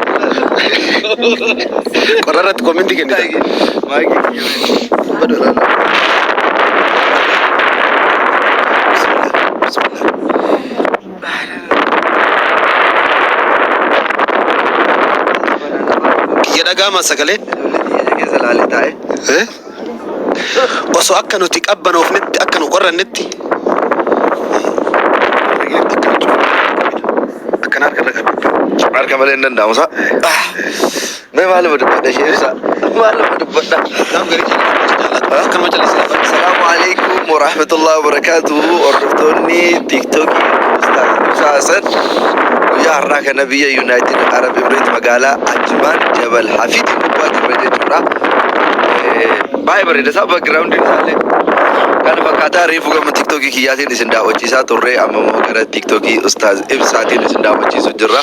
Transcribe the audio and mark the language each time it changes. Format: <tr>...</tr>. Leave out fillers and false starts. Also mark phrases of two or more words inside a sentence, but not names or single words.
<om>qorrarratti koominti kennita kiyya dhagaama sagaleen osoo akka nuti qabbanoofnetti akka nu qorrannetti Harka malee hin danda'amu. Mee maal dubbadha sheebsa? Maal dubbadha? Kan majalisa.</om> <ar>السلام عليكم ورحمة الله وبركاته.</ar> <om>Hordoftoonni TikTokii Ustaaz Hasan guyyaa har'aa kana biyya United Arab Emirates magaalaa Ajman Jabal Hafid gubbaa jirra jechuudha. Baay'ee bareeda isaa background isaallee kana fakkaataa reefu gama TikTokii kiyyaatiin isin daawwachiisaa turre amma immoo gara TikTokii Ustaaz Ibsaatiin isin daawwachiisu jirra.</om>